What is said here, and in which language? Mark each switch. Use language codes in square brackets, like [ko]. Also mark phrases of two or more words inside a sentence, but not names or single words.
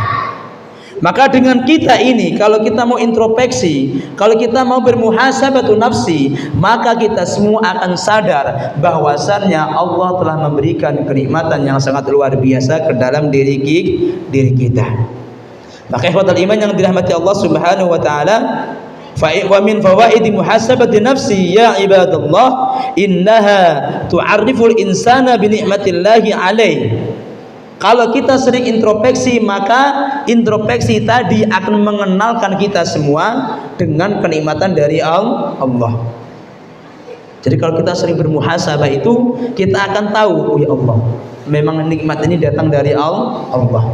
[id] Maka dengan kita ini, kalau kita mau introspeksi, kalau kita mau [ar] محاسبة النفس, [id] maka kita semua akan sadar bahwasannya Allah telah memberikan kenikmatan yang sangat luar biasa ke dalam diri kita. [ar] فإخوة الإيمان [id] yang dirahmati Allah [ar] سبحانه وتعالى، ومن فوائد محاسبة النفس يا عباد الله, إنها تعرف الإنسان بنعمة الله عليه. [id] Kalau kita sering introspeksi, maka introspeksi tadi akan mengenalkan kita semua dengan kenikmatan dari Allah. Jadi kalau kita sering bermuhasabah itu, kita akan tahu, ya Allah, memang nikmat ini datang dari Allah.